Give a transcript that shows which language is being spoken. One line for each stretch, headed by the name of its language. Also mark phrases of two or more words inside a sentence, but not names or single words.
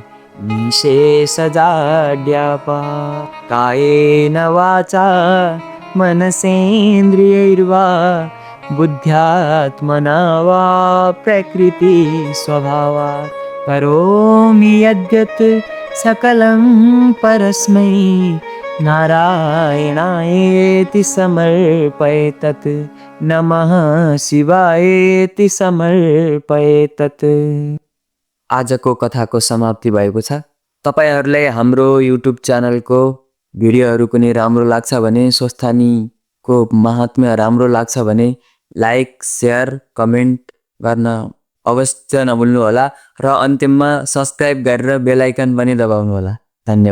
Sanskrit: निशेषजाड्यापा कायेन वाचा मनसेन्द्रियैर्वा बुद्ध्यात्मना वा प्रकृति स्वभावात् करोमि यद्यत् सकलं परस्मै नारायणायेति समर्पयेतत् नमः शिवायेति समर्पयेतत्।
Nepali: आजको कथाको समाप्ति भएको छ। तपाईहरुलाई हाम्रो युट्युब च्यानलको भिडियोहरु कुनै राम्रो लाग्छ भने, स्वस्थानीको महात्म्य राम्रो लाग्छ भने लाइक, शेयर, कमेन्ट गर्न अवश्य नभुल्नु होला र अन्तिममा सब्स्क्राइब गरेर बेल आइकन पनि दबाउनु होला।